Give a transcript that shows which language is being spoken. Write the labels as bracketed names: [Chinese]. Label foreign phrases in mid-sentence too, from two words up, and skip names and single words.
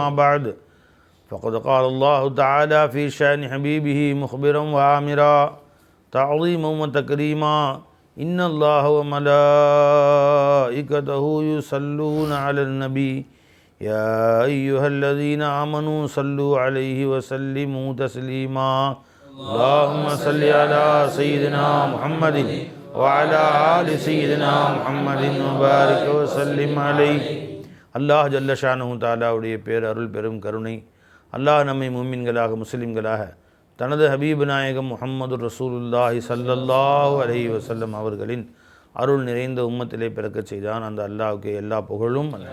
[Arabic] بعد فقد قال الله تعالى في شأن حبيبه مخبرا وآمرا تعظيما وتكريما إن الله وملائكته يصلون على النبي يا أيها الذين آمنوا صلوا عليه وسلموا تسليما اللهم صل على سيدنا محمد وعلى آل سيدنا محمد وبارك وسلم عليه. [Tamil] அல்லாஹ் [Arabic] جل شأنه تعالى [Tamil] பேரருள் பெரும் கருணை அல்லாஹ் நம்மை முஃமின்களாக முஸ்லிம்களாக தனது ஹபீப் நாயகம் முஹம்மது [Arabic] رسول الله صلى الله عليه وسلم [Tamil] அவர்களின் அருள் நிறைந்த உம்மத்திலே பிறக்கச் செய்தான். அந்த அல்லாஹ்வுக்கு எல்லா புகழும்.